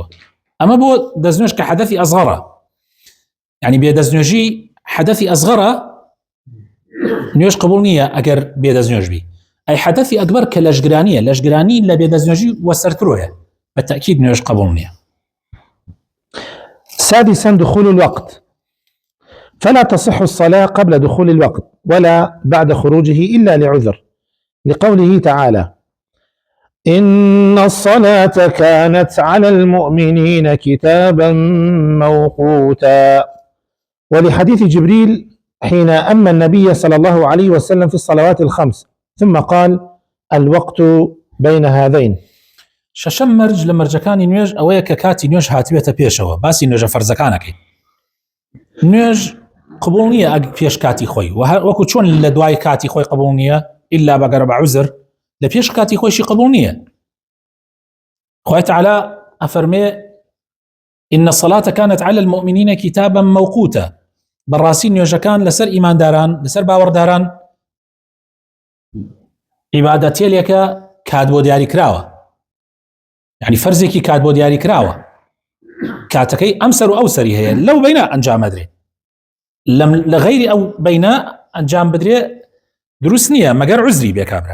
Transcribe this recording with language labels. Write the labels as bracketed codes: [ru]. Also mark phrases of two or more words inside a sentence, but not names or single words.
[ckb] ئەمە بۆ دەستنوێژ کە حەدەثی ئەزغەرە یعنی بێ دەستنوێژی حەدەثی ئەزغەرە نوێژ قبول نییە ئەگەر بێ دەستنوێژ بی. ئەی حەدەثی ئەکبەر کە لەشگرانیە لەشگرانی لە بێ دەستنوێژی وەسەرترۆیە بەتەئکید نوێژ قبول نییە. [ar] سادسا دخول الوقت فلا تصح الصلاة قبل دخول الوقت ولا بعد خروجه إلا لعذر لقوله تعالى إن الصلاة كانت على المؤمنين كتابا موقوتا ولحديث جبريل حين أما النبي صلى الله عليه وسلم في الصلوات الخمس ثم قال الوقت بين هذين. [ckb] شەشەم مەرج لە مەرجەکانی نوێژ ئەوەیە کە کاتی نوێژ هاتوێتە پێشەوە باسی نوێژە فەرزەکانەکەی نوێژ قبول نییە ئەگ پێش کاتی خۆی وەکو چۆن لە دوای کاتی خۆی قبول نییە ئیلا بەگەر بە عوزر لە پێش کاتی خۆشی قبول نییە. خوای تەعالی ئەفەرمێ [ar] إن الصلاة كانت على المؤمنين كتابا موقوتا [ckb] بەڕاستی نوێژەکان لەسەر ئیمانداران لەسەر باوەڕداران عیبادەتێلێکە کات بۆ دیاری کراوە یعنی فەرزێکی کات بۆ دیاری کراوە کاتەکەی ئەمسەر و ئەوسەری هەیە لەو بەینە ئەنجام ئەدرێ لە غەیری ئەو بەینە ئەنجام بدرێ دروست نییە مەگەر عوزری بێ کابرا.